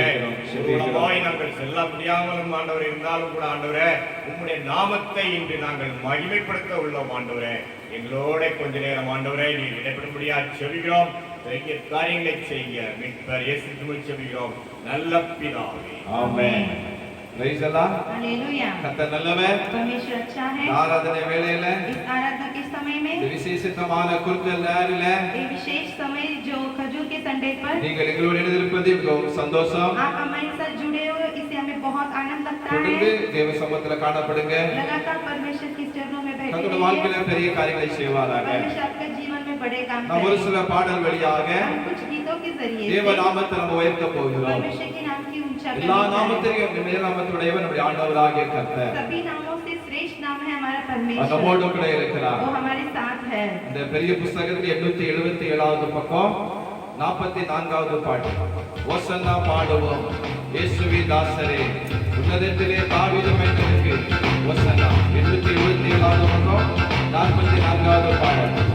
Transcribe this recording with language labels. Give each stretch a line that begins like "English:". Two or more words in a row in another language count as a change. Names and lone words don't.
Tamil: ஊர்வலமாய் நாங்கள் செல்ல முடியாமலும் ஆண்டவர் இருந்தாலும் கூட ஆண்டவரே உம்முடைய நாமத்தை இன்று நாங்கள் மகிமைப்படுத்த உள்ளோம் ஆண்டவரே. எங்களோட கொஞ்ச நேரம் ஆண்டவரே நீர் இடைப்படும்படியா செபிக்கிறோம். பெரிய காரியங்களை செய்ய மீட்பர் இயேசு கிறிஸ்துவில் செபிக்கிறோம் நல்ல பிதாவே. ஆமென்.
English: Praise the Lord.
Hindi: हालेलुया.
Tamil: கர்த்தர் நல்லவர்.
Hindi: परमेश्वर अच्छा है.
Tamil: ஆராதனை வேளையில
Hindi: इस आराधना के समय
Tamil: இந்த
Hindi: में
Tamil: விசேஷமான குறுக்கல் நேரில
Hindi: ये विशेष समय जो खजूर के संडे पर
Tamil: நீங்கள் எங்களோடு இணைந்திருப்பது மிகவும் சந்தோஷம்.
Hindi: आप हमारे साथ जुड़े हो, इससे हमें बहुत आनंद लगता
Tamil: தொடர்ந்து
Hindi: है.
Tamil: தேவ சமூகத்துல காணப்படுங்க.
Hindi: लगातार परमेश्वर की चरणों में बैठे
Tamil: கர்த்தருடைய
Hindi: रहिए.
Tamil: வாழ்க்கையில பெரிய காரியங்களை செய்வாராக.
Hindi: परमेश्वर आपके जीवन में बड़े काम
Tamil: நாம் ஒரு
Hindi: करें.
Tamil: சில பாடல் வழியாக
Hindi: हम कुछ गीतों के जरिए
Tamil: தேவ
Hindi: से
Tamil: நாமத்தை நம்ம உயர்த்த போகிறோம்.
Hindi: परमेश्वर के नाम की ऊंचा
Tamil: எல்லா
Hindi: करने जा रहे हैं.
Tamil: நாமத்திற்கும் மேல் நாமத்துடையவர் நம்முடைய ஆண்டவராகிய கர்த்தர்.
Hindi: सभी नामों से श्रेष्ठ नाम है है हमारा
Tamil: நம்மோடு
Hindi: परमेश्वर,
Tamil: கூட இருக்கிறார்.
Hindi: वो हमारे साथ है।
Tamil: இந்த பெரிய புஸ்தகத்தில் 877வது பக்கம் 44வது பாட்டு. ஓசன்னா பாடுவோம் இயேசுவின் தாசரே உன்னதத்திலே தாவீது மன்னனுக்கு ஓசன்னா. 877வது பக்கம் 44வது பாடல்.